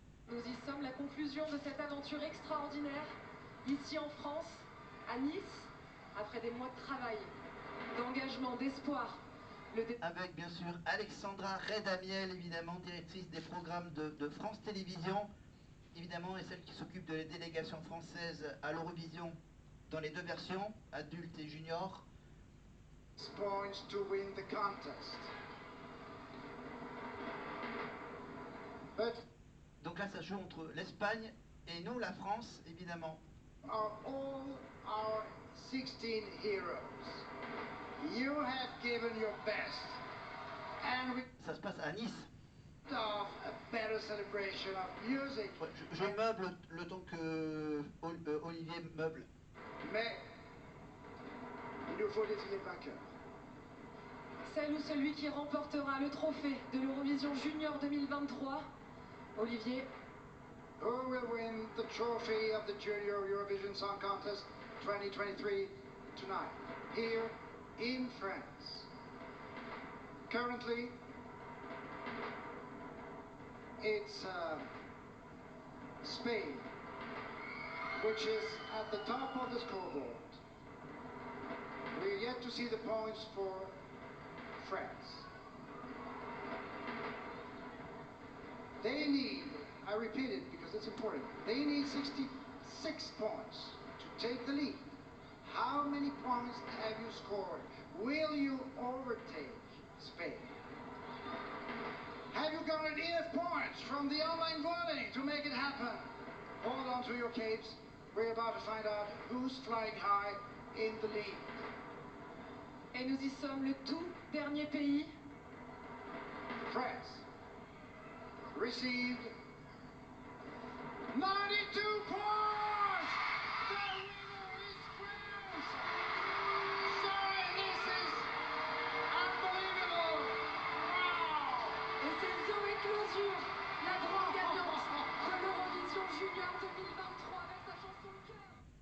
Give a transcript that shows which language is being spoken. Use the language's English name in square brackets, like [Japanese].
[French] Nous y sommes, la conclusion de cette aventure extraordinaire, ici en France, à Nice, après des mois de travail, d'engagement, d'espoir. Avec bien sûr Alexandra Redamiel, évidemment, directrice des programmes de France Télévisions, évidemment, et celle qui s'occupe de la délégation française à l'Eurovision dans les 2 versions, adulte et junior. [English] Points to win the contest. But [French] donc là, ça joue entre l'Espagne et nous, la France, évidemment. [English] are all our 16 heroes. You have given your best, and we [French] Ça se passe à Nice. [English] of a better celebration of music. [French] Ouais, je meuble le temps que Olivier meuble. Mais il nous faut désigner le vainqueur. Celle ou celui qui remportera le trophée de l'Eurovision Junior 2023, Olivier. [English] Who will win the trophy of the Junior Eurovision Song Contest 2023 tonight, here in France? Currently, it's Spain, which is at the top of the scoreboard. We're yet to see the points for France. They need, I repeat it because it's important, they need 66 points to take the lead. How many points have you scored? Will you overtake Spain? Have you garnered enough points from the online voting to make it happen? Hold on to your capes. We're about to find out who's flying high in the lead. [French] Et nous y sommes, le tout dernier pays. [English] France received 92 points! The winner is France! Sorry, this is unbelievable! Wow! [French] Et c'est Zoé Closure, la grande gagnante de l'Eurovision Junior 2023 avec sa chanson Cœur.